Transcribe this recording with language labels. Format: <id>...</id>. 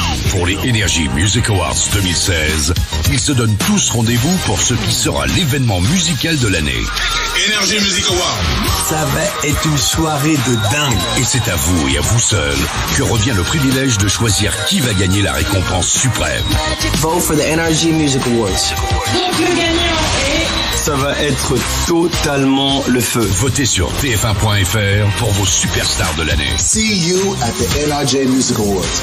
<fr>Pour les Energy Music Awards 2016, ils se donnent tous rendez-vous pour ce qui sera l'événement musical de l'année. Energy Music Awards. Ça va être une soirée de dingue. Et c'est à vous et à vous seul que revient le privilège de choisir qui va gagner la récompense suprême.</fr> <en>Vote for the Energy Music Awards.</en> <fr>Ça va être totalement le feu. Votez sur tf1.fr pour vos superstars de l'année.</fr> <en>See you at the NRJ Music Awards.</en>